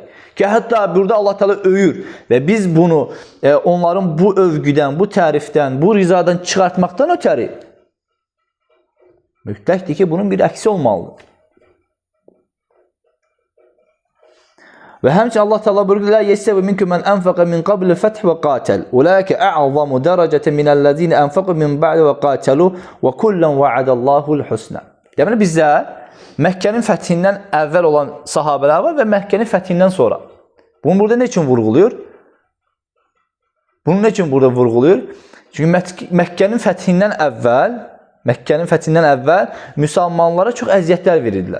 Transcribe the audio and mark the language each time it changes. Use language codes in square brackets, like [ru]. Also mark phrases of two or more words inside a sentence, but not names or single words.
[az] Ki, hətta burada Allah Teala öyür və biz bunu onların bu övgüdən, bu tərifdən, bu rizadan çıxartmaqdan ötəri mütləqdir ki, bunun bir əksi olmalıdır. Və həmçinin Allah Teala buyurur: [ar] "لا يستوي منكم من أنفق من قبل الفتح وقاتل. أولئك أعظم درجة من الذين أنفقوا من بعد وقاتلوا وكلا وعد الله الحسنى." [az] Deməli bizdə Məkkənin fəthindən əvvəl olan sahabələr var və Məkkənin fəthindən sonra. Bunu burada nə üçün vurğuluyur? Bunu nə üçün burada vurğuluyur? Çünki Məkkənin fəthindən əvvəl müsəlmanlara çox əziyyətlər verirdilər.